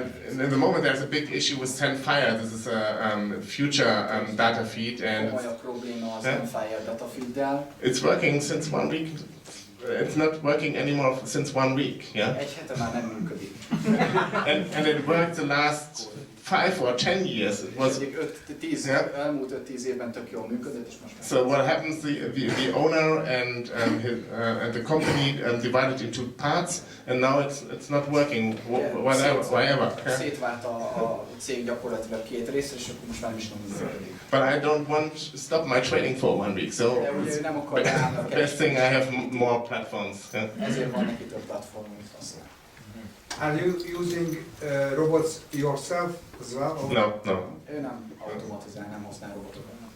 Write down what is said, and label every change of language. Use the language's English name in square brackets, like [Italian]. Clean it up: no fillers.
[English] In the moment there's a big issue with Zenfire. This is a future data feed, and [Hungarian] Komolyabb probléma az Zenfire data feeddel. [English] it's working since 1 week. It's not working anymore since 1 week. Yeah. [Hungarian] Egy hete már nem működik. [English] And it worked the last 5 or 10 years. It was. [Hungarian] Elmúlt 5-10 évben tök jól működött, és most [English] So what happens? The owner and the company divided into parts, and now it's not working. Whatever. [Hungarian] Szétvált a cég gyakorlatilag 2 részre, és akkor most már nem is működik. [English] But I don't want to stop my trading for 1 week. So best thing I have more platforms. Yeah. [Hungarian] Ezért van neki több platform, mint használ. [English] Are you using robots yourself as well? Or? No. [Hungarian] Ő nem automatizál, nem használ robotokat.